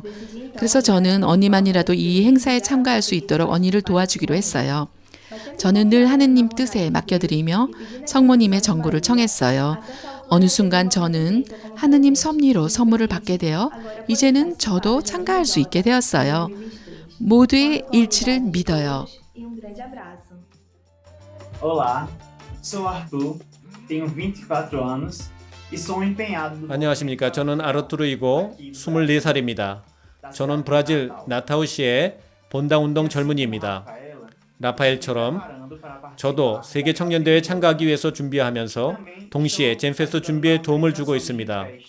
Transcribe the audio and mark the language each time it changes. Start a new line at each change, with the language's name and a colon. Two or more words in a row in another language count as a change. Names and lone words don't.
Korean: 그래서 저는 언니만이라도 이 행사에 참가할 수 있도록 언니를 도와주기로 했어요. 저는 늘 하느님 뜻에 맡겨드리며 성모님의 전구를 청했어요. 어느 순간 저는 하느님 섭리로 선물을 받게 되어 이제는 저도 참가할 수 있게 되었어요. 모두의 일치를 믿어요.
Portuguese: Olá, sou Arthur, tenho 24 anos e sou empenhado.
Korean: 안녕하십니까. 저는 아르투르이고 24살입니다. 저는 브라질 나타우시의 본당운동 젊은이입니다. 라파엘처럼 저도 세계 청년대회에 참가하기 위해서 준비하면서 동시에 젠페스트 준비에 도움을 주고 있습니다.